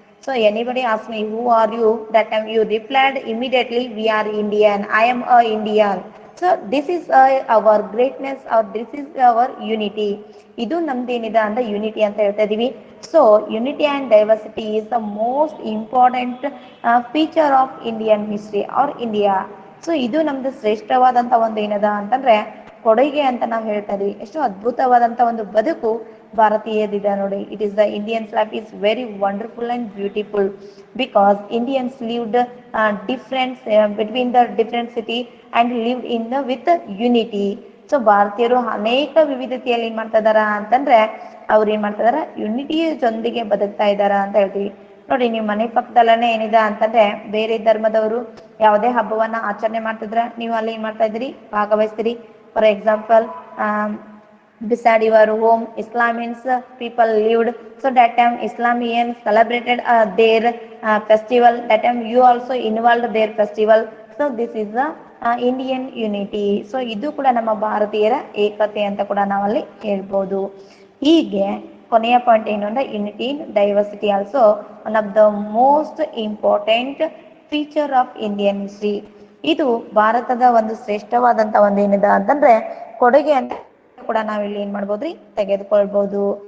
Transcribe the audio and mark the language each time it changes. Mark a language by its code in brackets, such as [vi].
[en] So anybody ask me who are you, that time you replied immediately, we are Indian, I am a Indian. So this is our greatness, or this is our unity. [kn] ಇದು ನಮ್ದೇನಿದೆ ಅಂದ್ರೆ unity ಅಂತ ಹೇಳ್ತಾ ಇದೀವಿ. [en] So unity and diversity is the most important feature of Indian history or India. [kn] So ಇದು ನಮ್ದು ಶ್ರೇಷ್ಠವಾದಂಥ ಒಂದು ಏನದ ಅಂತಂದ್ರೆ ಕೊಡುಗೆ ಅಂತ ನಾವು ಹೇಳ್ತಾ ಇದೀವಿ. ಎಷ್ಟು ಅದ್ಭುತವಾದಂಥ ಒಂದು ಬದುಕು ಭಾರತೀಯದಿದೆ ನೋಡಿ. [en] It is the Indians life is very wonderful and beautiful because Indians lived difference between the different city and lived in with unity. [kn] So ಭಾರತೀಯರು ಅನೇಕ ವಿವಿಧತೆಯಲ್ಲಿ ಏನ್ ಮಾಡ್ತಾ ಇದಾರ ಅಂತಂದ್ರೆ ಅವ್ರು ಏನ್ ಮಾಡ್ತಾ ಇದಾರ, ಯುನಿಟಿ ಜೊಂದಿಗೆ ಬದುಕ್ತಾ ಇದಾರ ಅಂತ ಹೇಳ್ತೀವಿ. ನೋಡಿ, ನೀವು ಮನೆ ಪಕ್ಕದಲ್ಲೇ ಏನಿದೆ ಅಂತಂದ್ರೆ ಬೇರೆ ಧರ್ಮದವರು ಯಾವುದೇ ಹಬ್ಬವನ್ನ ಆಚರಣೆ ಮಾಡ್ತಿದ್ರ ನೀವು ಅಲ್ಲಿ ಏನ್ ಮಾಡ್ತಾ ಇದ್ರಿ, ಭಾಗವಹಿಸ್ತೀರಿ. [en] For example, beside your home Islamians people lived, so that time Islamians celebrated their festival, that time you also involved their festival. So this is the Indian unity. [kn] So ಇದು ಕೂಡ ನಮ್ಮ ಭಾರತೀಯರ ಏಕತೆ ಅಂತ ಕೂಡ ನಾವಲ್ಲಿ ಹೇಳ್ಬೋದು. ಹೀಗೆ ಕೊನೆಯ ಪಾಯಿಂಟ್ ಏನು ಅಂದ್ರೆ [en] Unity in diversity also one of the most important feature of Indian history. [kn] ಇದು ಭಾರತದ ಒಂದು ಶ್ರೇಷ್ಠವಾದಂತ ಒಂದು ಏನಿದೆ ಅಂತಂದ್ರೆ ಕೊಡುಗೆ ಅಂತ ಕೂಡ ನಾವಿಲ್ಲಿ ಏನ್ ಮಾಡ್ಬೋದ್ರಿ, ತೆಗೆದುಕೊಳ್ಬಹುದು.